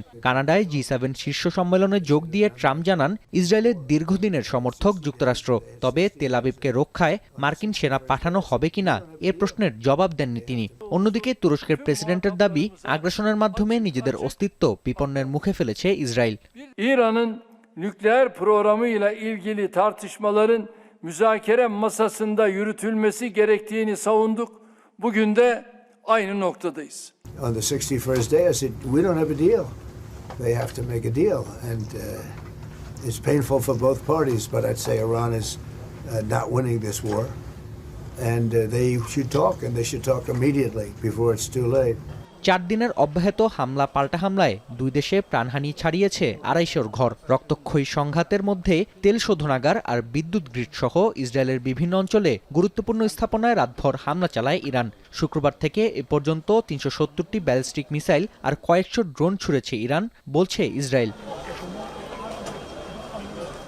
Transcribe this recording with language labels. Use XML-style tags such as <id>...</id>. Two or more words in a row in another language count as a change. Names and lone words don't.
<bn>কানাডায় G7 শীর্ষ সম্মেলনে যোগ দিয়ে ট্রাম্প জানান, ইসরায়েলের দীর্ঘদিনের সমর্থক যুক্তরাষ্ট্র। তবে তেল আবিবকে রক্ষায় মার্কিন সেনা পাঠানো হবে কিনা এর প্রশ্নের জবাব দেননি তিনি। অন্যদিকে তুরস্কের প্রেসিডেন্টের দাবি, আগ্রাসনের মাধ্যমে নিজেদের অস্তিত্ব বিপন্নের মুখে ফেলেছে ইসরায়েল।</bn> <tr>İran'ın nükleer programıyla ilgili tartışmaların müzakere masasında yürütülmesi gerektiğini savunduk. Bugün de aynı noktadayız.</tr> <en>On the 61st day I said we don't have a deal. They have to make a deal and it's painful for both parties, but I'd say Iran is not winning this war and they should talk and they should talk immediately before it's too late.</en> <bn>4 দিনের অব্যাহত হামলা পাল্টা হামলায় দুই দেশে প্রাণহানি ছাড়িয়েছে 250 ঘর। রক্তক্ষয়ী সংঘাতের মধ্যে তেল শোধনাগার আর বিদ্যুৎ গ্রিড সহ ইসরায়েলের বিভিন্ন অঞ্চলে গুরুত্বপূর্ণ স্থাপনায় রাতভর হামলা চালায় ইরান। শুক্রবার থেকে এ পর্যন্ত 370টি ব্যালিস্টিক মিসাইল আর কয়েকশো ড্রোন ছুড়েছে ইরান, বলছে ইসরায়েল।</bn>